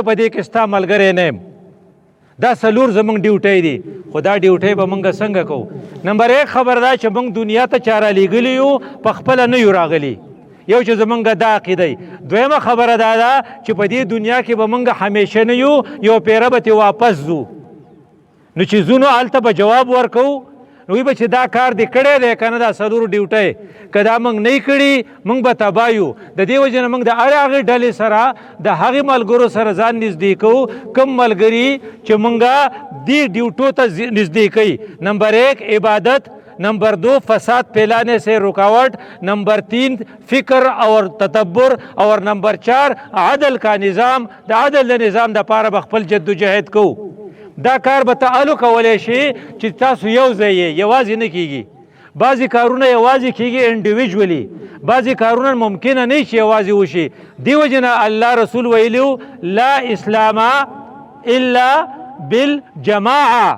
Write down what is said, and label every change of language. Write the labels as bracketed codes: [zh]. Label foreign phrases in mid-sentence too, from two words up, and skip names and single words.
[ps] په دې کې ستا ملګری نه یم دا څلور زموږ ډیوټۍ دي خو دا ډیوټۍ به موږ څنګه کوو نمبر 1 خبر دا چې موږ دنیا ته چا رالیږلي یو په خپله نه یو راغلي یو چې زمونږ دا عقیده دویمه خبره دا ده چې په دې دنیا کې به موږ همیشه نه یو پیره به ترې واپس ځو نو چې ځو نو هلته به جواب ورکوو نو وی به چې دا کار دې کړی دی که نه دا څلورو ډیوټۍ که دا موږ نه کړي موږ به تباه یو. د دې وجې نه موږ د هغې ډلې سره د هغې ملګرو سره ځان نږدې کوو کوم ملګري چې موږ دې ډیوټو ته نږدې کوي. [ur] نمبر 1 عبادت، نمبر 2 فساد پھیلانے سے رکاوٹ، نمبر 3 فکر اور تدبر، اور نمبر 4 عدل کا نظام. [ps] د عدل د نظام د پاره به خپل جدوجہد کوو. دا کار به تعالو کولی شي چې تاسو یو ځای یې یوازې نه کیږي. بعضې کارونه یوازې کیږي انډیویجولي، بعضې کارونه ممکنه نه چې یوازې وشي. دې وجې نه الله رسول ویلي [ar] لا اسلام الا بالجماعه.